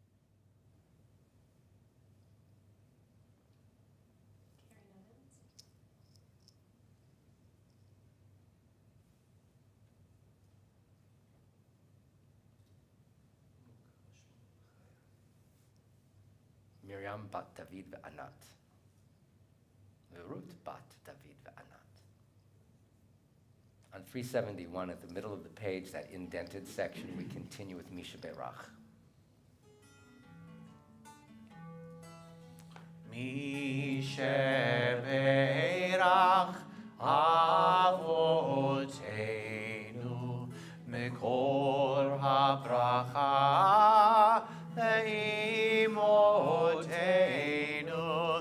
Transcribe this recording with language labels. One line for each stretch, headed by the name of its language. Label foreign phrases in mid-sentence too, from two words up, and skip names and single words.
English: Karen Evans. Miriam bat David ve'anat. Ruth bat David ve'anat. On 371, at the middle of the page, that indented section, we continue with Misha Berach.
Hebrew: מי שברך אבותינו מקור הברכה לאמותינו.